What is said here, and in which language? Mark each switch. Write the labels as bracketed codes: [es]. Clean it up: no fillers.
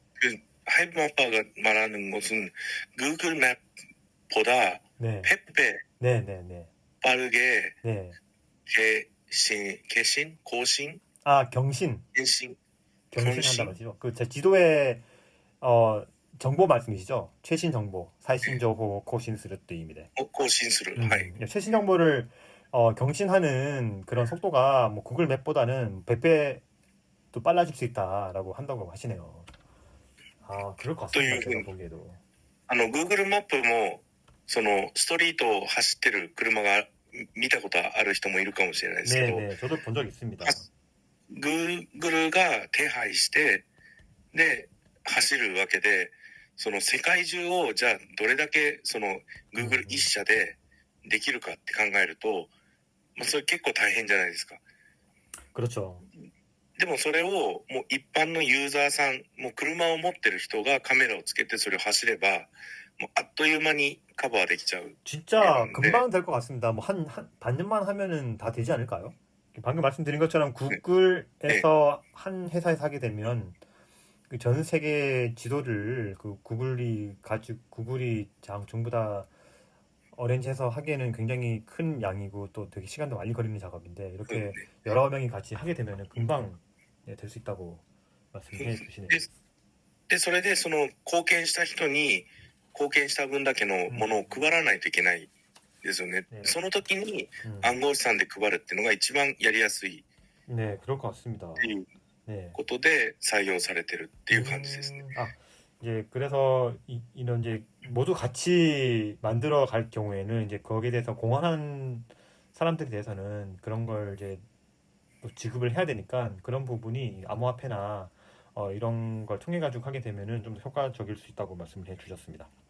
[ko] 그 하이브 마파가 말하는 것은 구글 맵보다 네, 100배 네네네. 빠르게 네. [ja] 更新, [ko] 경신, 갱신, 경신한다 [ja] 更新, [ko] 말이죠. 그 제 지도에 정보 말씀이시죠? 최신 정보, [ja] 最新情報を 更新するっていう意味で. 更新する.はい. [ko] 최신 정보를 경신하는 그런 속도가 뭐 구글 맵보다는 100배 또 빨라질 수 있다라고 한다고 하시네요. 그럴 것 같습니다. 제가 보기에도. [ja] Google マップもそのストリートを走ってる車が見たことある人もいるかもしれないですけど、 [ko] 네네, 저도 본 적 있습니다. [ja] Google が手配してで走るわけで、その世界中をじゃあどれだけその Google 一社でできるかって考えると、それ結構大変じゃないですか。 [ko] 그렇죠. [ja] でもそれをもう一般のユーザーさん、もう車を持ってる人がカメラをつけてそれを走れば、もうあっという間にカバーできちゃう。 [ko] 진짜 금방 될 것 같습니다. 뭐 한 반년만 하면은 다 되지 않을까요? 방금 말씀드린 것처럼 구글에서 한 회사에서 하게 되면 그 전 세계 지도를 그 구글이 전부 다 어렌지해서 하기에는 굉장히 큰 양이고 또 되게 시간도 많이 걸리는 작업인데 이렇게 여러 명이 같이 하게 되면은 금방 될 수 있다고 말씀해 주시네요. [ja] で、それでその貢献した人に貢献した分だけのものを配らないといけないですよね。その時に暗号資産で配るっていうのが一番やりやすい [ko] 네, 그럴 것 같습니다. [ja] っていう [ko] 네. [ja] ことで採用されてるっていう感じですね。 [ko] 이제 그래서 이런 이제 모두 같이 만들어 갈 경우에는 이제 거기에 대해서 공헌한 사람들에 대해서는 그런 걸 이제 또 지급을 해야 되니까 그런 부분이 암호화폐나 이런 걸 통해 가지고 하게 되면은 좀 효과적일 수 있다고 말씀을 해주셨습니다.